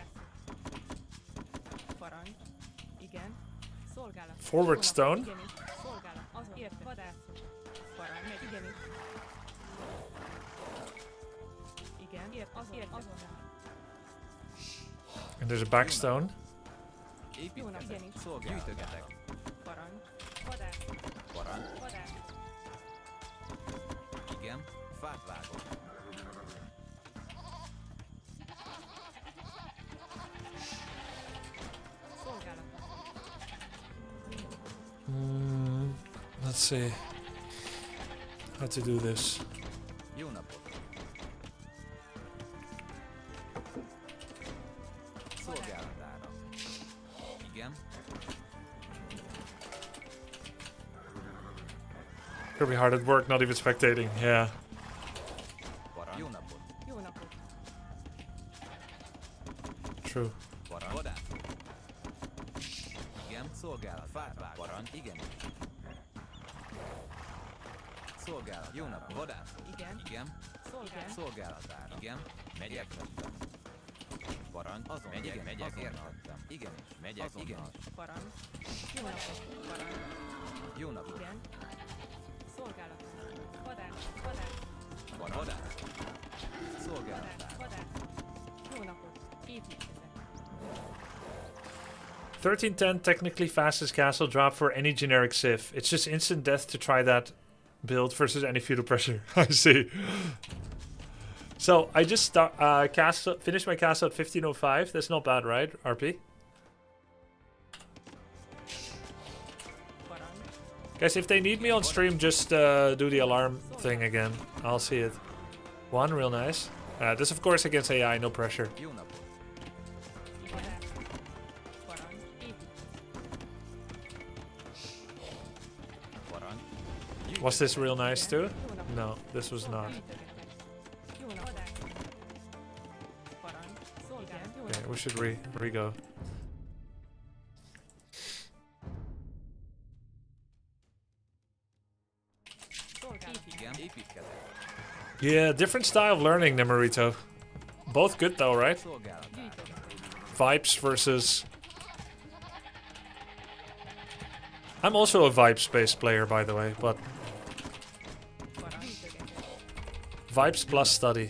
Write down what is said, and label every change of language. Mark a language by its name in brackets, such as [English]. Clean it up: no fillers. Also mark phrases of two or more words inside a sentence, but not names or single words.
[Hungarian] Parancs. Igen. Szolgálat. [English] Forward stone. [Hungarian] Igenis. Szolgálat. Azon. Érte. Vadászok. Parancs. Megy. Igenis. Igen. Ért. Azon. [English] And there's a back stone. [Hungarian] Építketek. Gyűjtögetek. Parancs. Vadászok. Parancs. Vadászok. Igen, fát vágok. Szolgálat. [English] Let's see how to do this. [Hungarian] Jó napot. Szolgálatára. Igen, [English] Gonna be hard at work, not even spectating. Yeah. [Hungarian] parancs. Jó napot. Jó napot. [English] True. [Hungarian] Parancs. Vadász. Igen, szolgálat. Fát vágok. Parancs. Igen. Szolgálat. Jó napot. Vadász. Igen. Igen. Szolgálat. Szolgálatára. Igen. Megyek. Parancs. Azon. Megyek. Megyek. Értettem. Igen. Megyek. Azonnal. Igen. Parancs. Jó napot. Parancs. Jó napot. Igen. Szolgálat. Vadász. Vadász. Vadász. Szolgálatára. Vadász. Jó napot. Építketek. [English] 1310 technically fastest castle drop for any generic civ. It's just instant death to try that build versus any feudal pressure. I see. So I just finished my castle at 1505. That's not bad, right, RP? Guys, if they need me on stream, just do the alarm thing again. I'll see it. One, real nice. This, of course, against AI, no pressure. [Hungarian] Jó napot. Vadász. Parancs. Építketek. Parancs. [English] Was this real nice too? No, this was not. [Hungarian] Jó napot. Parancs. Szolgálat. Jó [English] Okay, we should re-go. [Hungarian] Szolgálat. Igen, építketek. [English] Yeah, different style of learning, Nemorito. Both good though, right? [Hungarian] Szolgálatára. [English] Vibes versus... I'm also a vibes-based player, by the way, but... Vibes plus study.